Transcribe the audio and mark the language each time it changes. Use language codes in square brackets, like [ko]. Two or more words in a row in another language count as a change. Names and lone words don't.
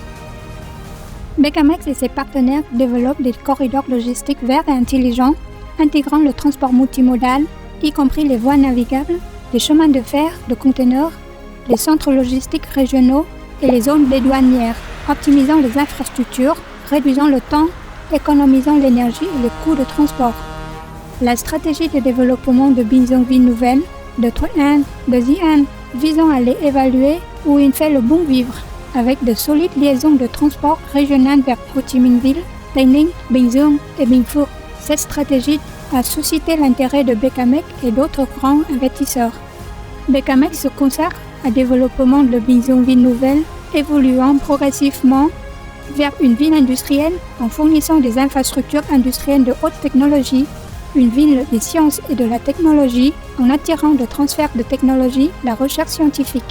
[fr] Becamex et ses partenaires développent des corridors logistiques verts et intelligents, intégrant le transport multimodal, y compris les voies navigables, les chemins de fer, de conteneurs, les centres logistiques régionaux et les zones dédouanières, optimisant les infrastructures, réduisant le temps, économisant l'énergie et les coûts de transport. La stratégie de développement de Binh Duong Ville Nouvelle, de Thuận An, de Dĩ An, visant à les évaluer où il fait le bon vivre, avec de solides liaisons de transport régionales vers Ho Chi Minh Ville, Tây Ninh, Bình Dương et Bình Phước. Cette stratégie a suscité l'intérêt de Becamex et d'autres grands investisseurs. Becamex se consacre au développement de Binh Duong Ville Nouvelle, évoluant progressivement vers une ville industrielle en fournissant des infrastructures industrielles de haute technologie, une ville des sciences et de la technologie en attirant le transfert de technologie, la recherche scientifique.